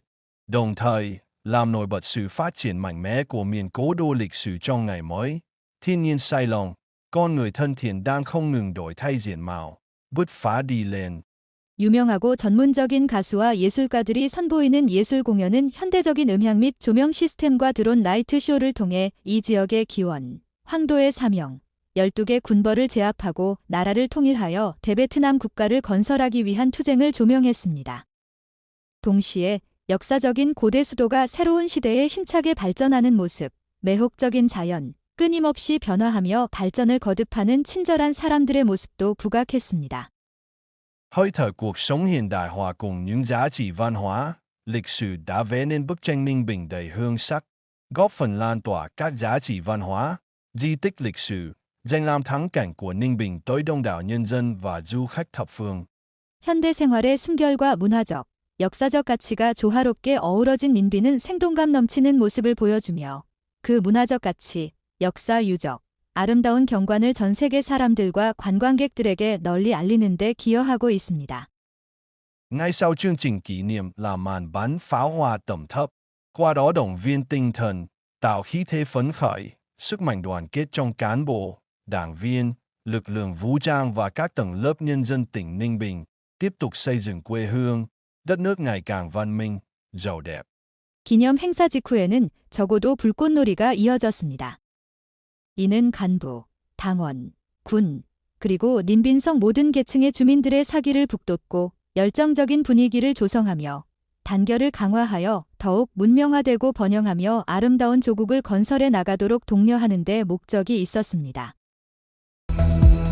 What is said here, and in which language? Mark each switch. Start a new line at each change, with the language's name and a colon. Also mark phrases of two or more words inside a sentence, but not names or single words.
Vietnamese: Đồng thời, làm nổi bật sự phát triển mạnh mẽ của miền cố đô lịch sử trong ngày mới. Thiên nhiên say lòng, con người thân thiện đang không ngừng đổi thay diện mạo, bứt phá đi lên.
Korean: 유명하고 전문적인 가수와 예술가들이 선보이는 예술 공연은 현대적인 음향 및 조명 시스템과 드론 라이트 쇼를 통해 이 지역의 기원, 황도의 사명, 12개 군벌을 제압하고 나라를 통일하여 대베트남 국가를 건설하기 위한 투쟁을 조명했습니다. 동시에 역사적인 고대 수도가 새로운 시대에 힘차게 발전하는 모습, 매혹적인 자연, 끊임없이 변화하며 발전을 거듭하는 친절한 사람들의 모습도 부각했습니다.
Vietnamese: Hơi thở cuộc sống hiện đại hòa cùng những giá trị văn hóa, lịch sử đã vẽ nên bức tranh Ninh Bình đầy hương sắc, góp phần lan tỏa các giá trị văn hóa, di tích lịch sử, danh lam thắng cảnh của Ninh Bình tới đông đảo nhân dân và du khách thập phương.
Korean: 현대 생활의 숨결과 문화적, 역사적 가치가 조화롭게 어우러진 닌빈은 생동감 넘치는 모습을 보여주며 그 문화적 가치, 역사 유적, 아름다운 경관을 전 세계 사람들과 관광객들에게 널리 알리는 데 기여하고 있습니다.
Vietnamese: Ngay sau chương trình kỷ niệm là màn bắn pháo hoa tầm thấp, qua đó động viên tinh thần, tạo khí thế phấn khởi, sức mạnh đoàn kết trong cán bộ, đảng viên, lực lượng vũ trang và các tầng lớp nhân dân tỉnh Ninh Bình, tiếp tục xây dựng quê hương, đất nước ngày càng văn minh, giàu đẹp.
Korean: 기념 행사 직후에는 적어도 불꽃놀이가 이어졌습니다. 이는 간부, 당원, 군, 그리고 님빈성 모든 계층의 주민들의 사기를 북돋고 열정적인 분위기를 조성하며 단결을 강화하여 더욱 문명화되고 번영하며 아름다운 조국을 건설해 나가도록 독려하는 데 목적이 있었습니다.